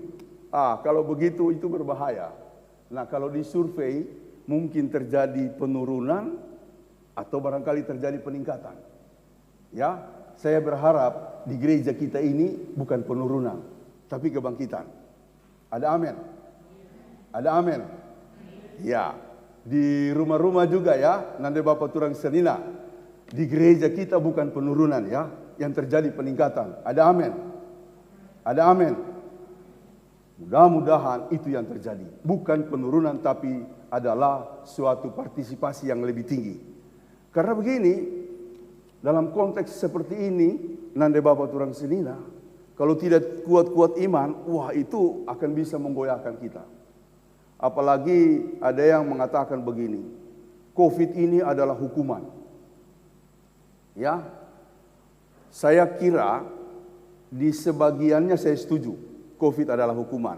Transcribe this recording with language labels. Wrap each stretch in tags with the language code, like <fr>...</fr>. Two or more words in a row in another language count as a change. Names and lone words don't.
<id>Kalau begitu itu berbahaya. Nah, kalau disurvei, mungkin terjadi penurunan atau barangkali terjadi peningkatan. Ya, saya berharap di gereja kita ini bukan penurunan, tapi kebangkitan. Ada amin? Ada amin? Ya, di rumah-rumah juga ya, nanti Bapak</id> <btx>turang senina.</btx> <id>Di gereja kita bukan penurunan ya, yang terjadi peningkatan. Ada amin? Ada amin? Mudah-mudahan itu yang terjadi. Bukan penurunan tapi adalah suatu partisipasi yang lebih tinggi. Karena begini, dalam konteks seperti ini,</id> <btx>nande Bapak turang senina,</btx> <id>kalau tidak kuat-kuat iman, wah itu akan bisa menggoyahkan kita. Apalagi ada yang mengatakan begini, COVID ini adalah hukuman. Ya, saya kira di sebagiannya saya setuju, COVID adalah hukuman.</id>